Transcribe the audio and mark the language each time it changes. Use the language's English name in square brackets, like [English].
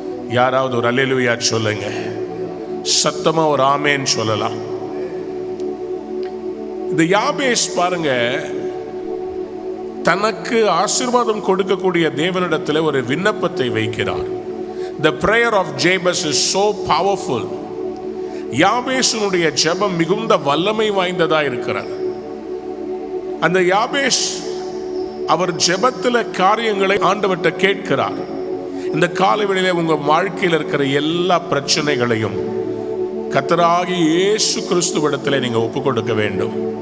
[Tamil] யாராவது ஒரு அல்லேலூயா சொல்லுங்க. சத்தமா ஒரு ஆமேன் சொல்லலாம். இந்த யாபேஸ் பாருங்க, தனக்கு ஆசீர்வாதம் கொடுக்கக்கூடிய தேவனிடத்தில் ஒரு விண்ணப்பத்தை வைக்கிறார். [English] The prayer of Jabez is so powerful. [Tamil] யாபேசுனுடைய ஜெபம் மிகுந்த வல்லமை வாய்ந்ததா இருக்கிறது. அந்த யாபேஸ் அவர் ஜெபத்தில் காரியங்களை ஆண்டவர்கிட்ட கேட்கிறார். இந்த காலவெளியிலே உங்க வாழ்க்கையில் இருக்கிற எல்லா பிரச்சனைகளையும் கர்த்தராகிய இயேசு கிறிஸ்துவிடத்திலே நீங்க ஒப்பு கொடுக்க வேண்டும்.